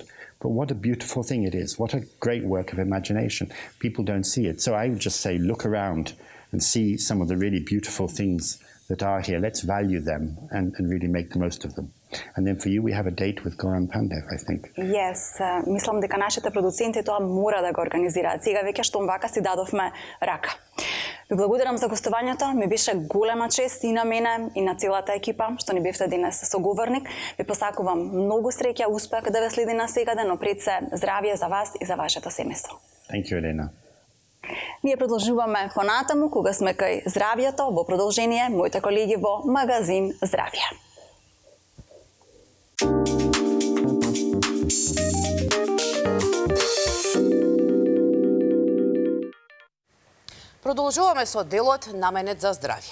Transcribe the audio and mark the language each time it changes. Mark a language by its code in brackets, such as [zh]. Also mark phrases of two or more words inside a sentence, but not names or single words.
[en] But what a beautiful thing it is. What a great work of imagination. People don't see it. So I would just say, look around and see some of the really beautiful things that are here. Let's value them and really make the most of them. And then for you, we have a date with Goran Pandev, I think. Yes, [mk] мислам дека нашите продуценти тоа мора да го организираат. Сега веќе што вака си дадовме рака. Ви благодарам за гостувањето, ми беше голема чест и на мене и на целата екипа што ни бевте денес соговорник. Ви посакувам многу среќа, успех да ве следи насекаде, но пред се здравје за вас и за вашето семејство. [en] Thank you, Elena. [mk] Ние продолжуваме понатаму кога сме кај здравјето, во продолжение моите колеги во Магазин Здравје. Продолжуваме со делот наменет за здравје.